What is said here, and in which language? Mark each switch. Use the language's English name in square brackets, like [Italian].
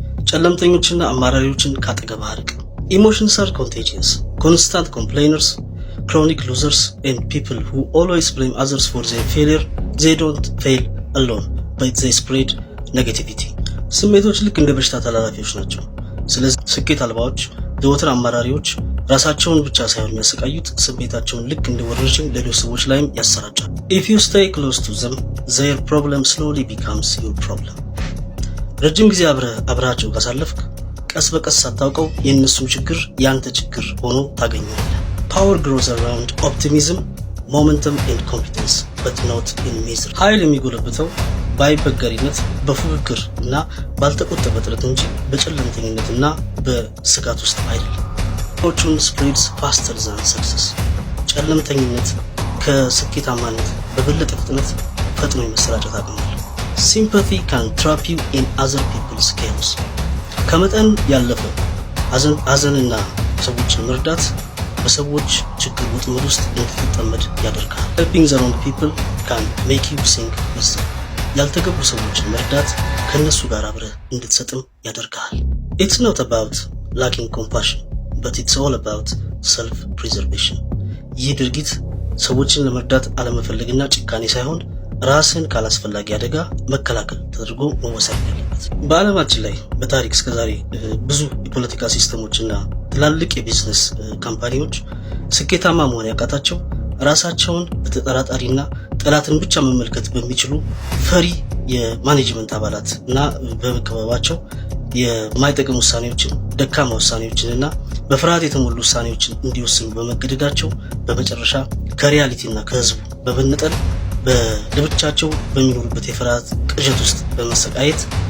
[Amharic] ጨለምተኞችና አማራሪዎችን ካጠገብ አርቅ። [English] Emotions are contagious. Constant complainers, chronic losers, and people who always blame others for their failure, they don't fail alone, but they spread negativity. [Amharic] ስሜቶች ልክ እንደ በሽታ ተላላፊዎች ናቸው። ስለዚህ ስኬት አልባዎች፣ ዘወትር አማራሪዎች ራሳቸውን ብቻ ሳይሆን የሚያሰቃዩት ስሜታቸውን ልክ እንደ ወረርሽኝ ሌሎች ሰዎች ላይም ያሰራጫል። [English] If you stay close to them, their problem slowly becomes your problem. [Amharic] ረጅም ጊዜ አብራቸው ካሳለፍክ ቀስ በቀስ ሳታውቀው የእነሱም ችግር ያንተ ችግር ሆኖ ታገኘዋለህ። [English] Power grows around optimism, momentum and competence, but not in misery. [Amharic] ኃይል የሚጎለብተው ባይበገሪነት በፉክክር እና ባልተቆጠበ ጥረት እንጂ በጨለምተኝነትና በስጋት ውስጥ አይደለም። [English] ፎርቹን spreads faster than success. [Amharic] ጨለምተኝነት ከስኬታማነት በበለጠ ፍጥነት ፈጥኖ የመሰራጨት አቅም አለው። [English] Sympathy can trap you in other people's chaos. [Amharic] ከመጠን ያለፈ ሐዘንና ሰዎችን መርዳት በሰዎች ችግር ወጥመድ ውስጥ እንድትጠመድ ያደርጋል። [English] Helping the wrong people can make you sink with them. [Amharic] ያልተገቡ ሰዎችን መርዳት ከነሱ ጋር አብረህ እንድትሰጥም ያደርጋል። [English] It's not about lacking compassion, but it's all about self-preservation. [Amharic] ይህ ድርጊት ሰዎችን ለመርዳት አለመፈለግና ጭካኔ ሳይሆን ራስን ካላስፈላጊ አደጋ መከላከል ተደርጎ መወሰድ ያለበት። በዓለማችን ላይ በታሪክ እስከዛሬ ብዙ የፖለቲካ ሲስተሞችና ትላልቅ የቢዝነስ ካምፓኒዎች ስኬታማ መሆን ያቃታቸው ራሳቸውን በተጠራጣሪና ጠላትን ብቻ መመልከት በሚችሉ ፈሪ የማኔጅመንት አባላት እና በመከበባቸው የማይጠቅም ውሳኔዎችን፣ ደካማ ውሳኔዎችንና በፍርሃት የተሞሉ ውሳኔዎችን እንዲወስኑ በመገደዳቸው በመጨረሻ ከሪያሊቲና ከህዝቡ በመነጠል በልብቻቸው በሚኖሩበት የፍርሃት ቅዠት ውስጥ በመሰቃየት